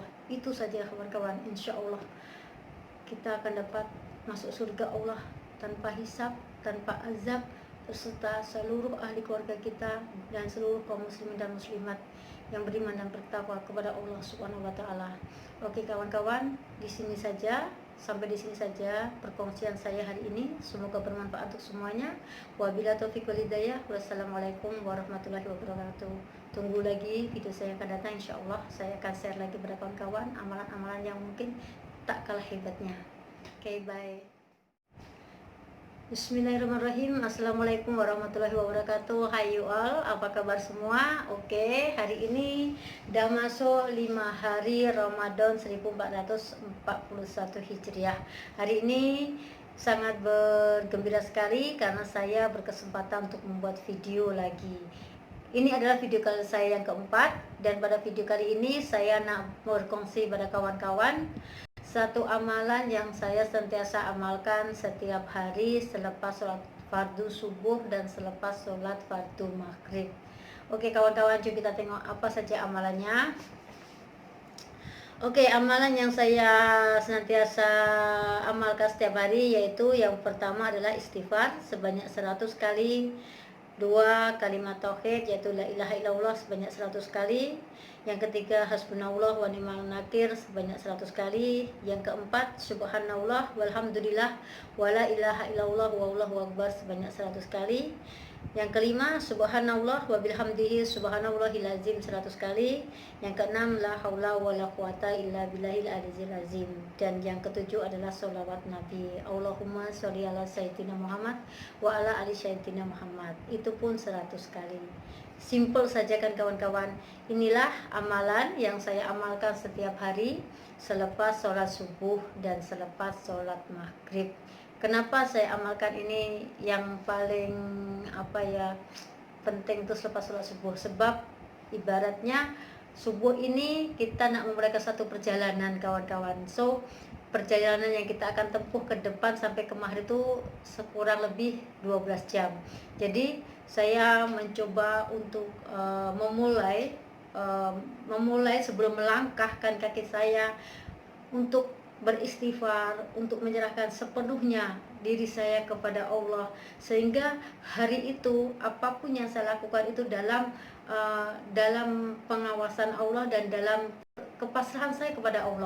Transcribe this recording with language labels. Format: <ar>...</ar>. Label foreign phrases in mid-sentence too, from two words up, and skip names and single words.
<ms>Itu saja kawan-kawan,</ms> <ar>إن شاء الله</ar> <ms>kita akan dapat masuk surga Allah tanpa hisab, tanpa azab, beserta seluruh ahli keluarga kita dan seluruh kaum muslimin dan muslimat yang beriman dan bertakwa kepada Allah</ms> <ar>سبحانه وتعالى.</ar> <ms>Oke kawan-kawan, sampai di sini saja perkongsian saya hari ini. Semoga bermanfaat untuk semuanya.</ms> <ar>وبالله التوفيق والهداية. والسلام عليكم ورحمة الله وبركاته.</ar> <ms>Tunggu lagi video saya yang akan datang, insyaallah saya akan share lagi kepada kawan-kawan amalan-amalan yang mungkin tak kalah hebatnya. Oke, bye.</ms> <ar>بسم الله الرحمن الرحيم. السلام عليكم ورحمة الله وبركاته.</ar> <en>Hai you all,</en> <ms>apa kabar semua? Oke, hari ini udah masuk 5 hari Ramadan 1441 Hijriah. Hari ini sangat bergembira sekali karena saya berkesempatan untuk membuat video lagi. Ini adalah video kali saya yang keempat, dan pada video kali ini saya nak berkongsi pada kawan-kawan satu amalan yang saya sentiasa amalkan setiap hari selepas sholat fardu subuh dan selepas sholat fardu maghrib. Oke kawan-kawan, coba kita tengok apa saja amalannya. Oke, amalan yang saya senantiasa amalkan setiap hari yaitu yang pertama adalah istighfar sebanyak 100 kali. 2, kalimat tauhid yaitu</ms> <ar>لا إله إلا الله</ar> <ms>sebanyak 100 kali. Yang ketiga,</ms> <ar>حسبنا الله ونعم النكير</ar> <ms>sebanyak 100 kali. Yang keempat,</ms> <ar>سبحان الله والحمد لله ولا إله إلا الله والله أكبر</ar> <ms>sebanyak 100 kali. Yang kelima,</ms> <ar>سبحان الله وبحمده سبحان الله العظيم</ar> <ms>100 kali. Yang keenam,</ms> <ar>لا حول ولا قوة إلا بالله العلي العظيم.</ar> <ms>Dan yang ketujuh adalah sholawat Nabi,</ms> <ar>اللهم صل على سيدنا محمد وعلى آل سيدنا محمد.</ar> <ms>Itu pun 100 kali. Simple saja kan kawan-kawan. Inilah amalan yang saya amalkan setiap hari selepas sholat subuh dan selepas sholat maghrib. Kenapa saya amalkan ini yang paling penting itu selepas sholat subuh? Sebab ibaratnya subuh ini kita nak memulai satu perjalanan kawan-kawan. So perjalanan yang kita akan tempuh ke depan sampai ke maghrib itu sekurang lebih 12 jam. Jadi saya mencoba untuk memulai sebelum melangkahkan kaki saya untuk beristighfar, untuk menyerahkan sepenuhnya diri saya kepada Allah, sehingga hari itu apapun yang saya lakukan itu dalam pengawasan Allah dan dalam kepasrahan saya kepada Allah.</ms>